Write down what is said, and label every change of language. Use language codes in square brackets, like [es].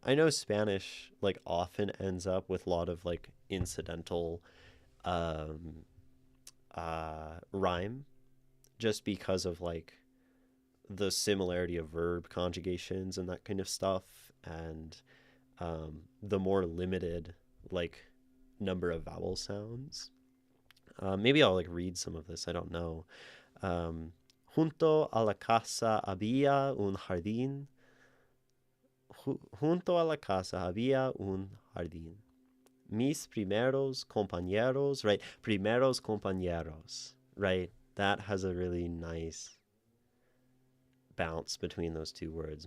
[en] I know Spanish like often ends up with a lot of like incidental um, rhyme, just because of like the similarity of verb conjugations and that kind of stuff, and the more limited like number of vowel sounds. Maybe I'll like read some of this. I don't know. [es] Um, Junto a la casa había un jardín. Junto a la casa había un jardín. Mis primeros compañeros, [en] right? [es] Primeros compañeros, [en] right? That has a really nice bounce between those two words.